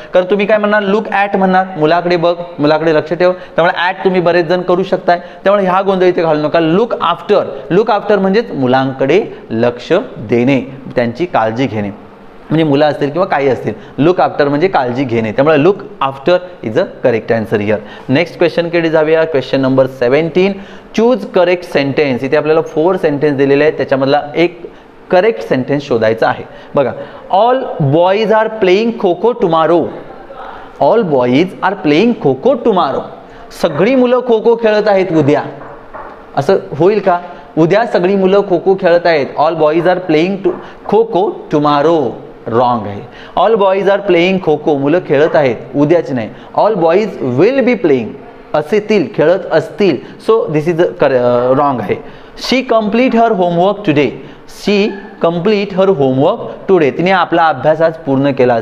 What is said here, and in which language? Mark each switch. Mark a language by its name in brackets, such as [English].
[Marathi] कारण तुम्ही काय म्हणणार, लुक ॲट म्हणणार, मुलाकडे बघ, मुलाकडे लक्ष ठेव, त्यामुळे ॲट तुम्ही बरेच जण करू शकताय, त्यामुळे ह्या गोंधळ इथे घालू नका. लुक आफ्टर, लुक आफ्टर म्हणजेच मुलांकडे लक्ष देणे, त्यांची काळजी घेणे, म्हणजे मुलं असतील किंवा काही असतील. लुक आफ्टर म्हणजे काळजी घेणे, त्यामुळे [English] Look after is a correct answer here. [Marathi] Next क्वेश्चनकडे जाऊया. [English] Question number 17, choose correct sentence. [Marathi] इथे आपल्याला 4 सेंटेन्स दिलेले आहेत, त्याच्यामधला एक करेक्ट सेंटेन्स शोधायचा आहे. [English] बघा, all boys are playing kho kho tomorrow. All boys are playing kho kho tomorrow. [Marathi] सगळी मुलं खो खो खेळत आहेत उद्या, असं होईल का? उद्या सगळी मुलं खो खो खेळत आहेत. [English] all boys are playing kho kho tomorrow, [Marathi] wrong आहे. [English] all boys are playing kho kho, [Marathi] मुलं खेळत आहेत, उद्याच नाही. All boys will be playing, असतील, खेळत असतील, सो दिस इज रॉंग आहे. [English] She complete her homework today. She complete her homework today, [Marathi] तिने आपला अभ्यास आज पूर्ण केला.